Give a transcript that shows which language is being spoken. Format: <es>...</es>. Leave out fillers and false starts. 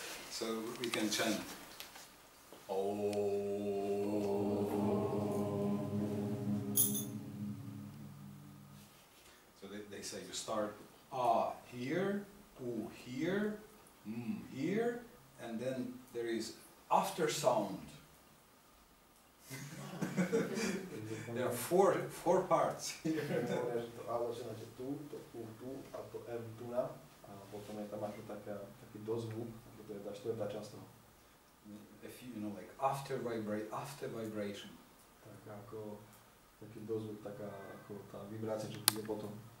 <en>So we can chant Om. So they say you start A here, U here, M here, and then there is after sound. There are four parts.</en> <sk>Hovoria, že to A začínate tu, to U tu a to M tu na a potom je tam ako taký dozvuk, ako to je tá štvrtá časť toho.</sk> <en>If you know, like after vibration.</en> <sk>Tak ako taký dozvuk, taká ako tá vibrácia, čo príde potom.</sk>